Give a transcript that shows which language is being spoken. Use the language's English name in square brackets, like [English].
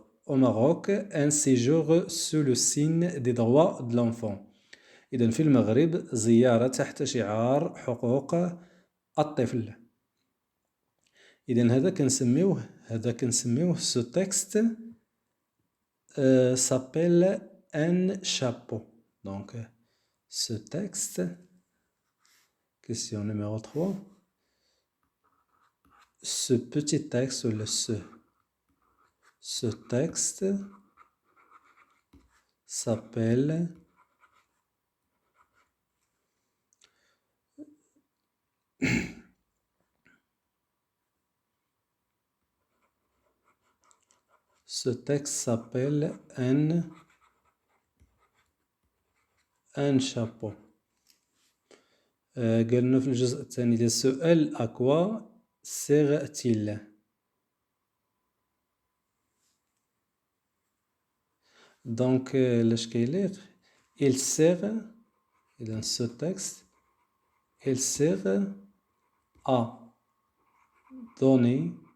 [French] Au Maroc, un séjour sous le signe des droits de l'enfant. [Arabic] إذا في المغرب زيارة تحت شعار حقوق الطفل. إذا هذا كنسميوه سو تكست [French] s'appelle un chapeau. Donc, ce texte, question numéro 3. Ce petit texte, ou ce texte s'appelle ce texte s'appelle un chapeau. [Arabic] قالنا في الجزء الثاني ديال السؤال [French] à quoi sert-il. Donc [Arabic] لاش كيليق [French] il sert إذا ce texte il sert à donner